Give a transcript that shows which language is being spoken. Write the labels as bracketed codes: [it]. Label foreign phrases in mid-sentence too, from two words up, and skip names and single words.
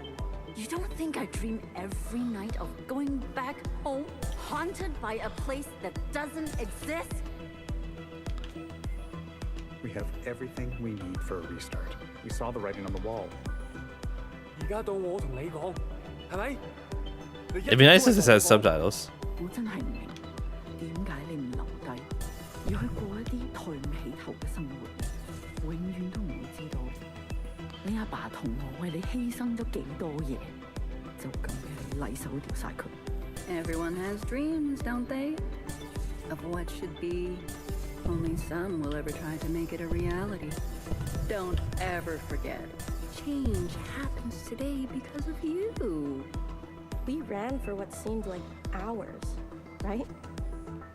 [en] You don't think I dream every night of going back home, haunted by a place that doesn't exist? We have everything we need for a restart. We saw the writing on the wall. It'd be nice if this has subtitles. [yue] 我真係唔明點解你唔留低，要去過一啲抬唔起頭嘅生活，永遠都唔會知道你阿爸同我為你犧牲咗幾多嘢，就咁俾你禮手掉晒佢。 [en] Everyone has dreams, don't they? Of what should be. Only some will ever try to make it a reality. Don't ever forget. Change happens today because of you. We ran for what seemed like hours, right?